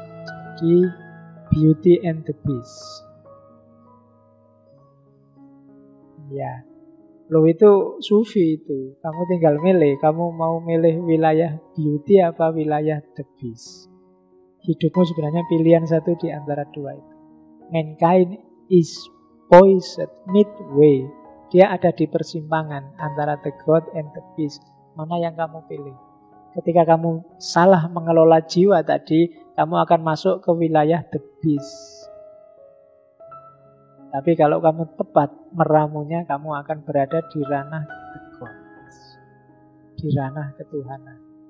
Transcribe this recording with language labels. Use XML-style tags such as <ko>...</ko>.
<id>Jadi,</id> <en>beauty and the beast.</en> <id>Ya, lo itu sufi itu. Kamu tinggal milih. Kamu mau milih wilayah beauty apa wilayah</id> <en>the beast.</en> <id>Hidupmu sebenarnya pilihan satu di antara dua itu.</id> <en>Mankind is poised midway.</en> <id>Dia ada di persimpangan antara</id> <en>the god and the beast.</en> <id>Mana yang kamu pilih? Ketika kamu salah mengelola jiwa tadi, kamu akan masuk ke wilayah</id> <en>the beast.</en> <id>Tapi kalau kamu tepat meramunya, kamu akan berada di ranah</id> <en>the gods,</en> <id>di ranah ketuhanan.</id>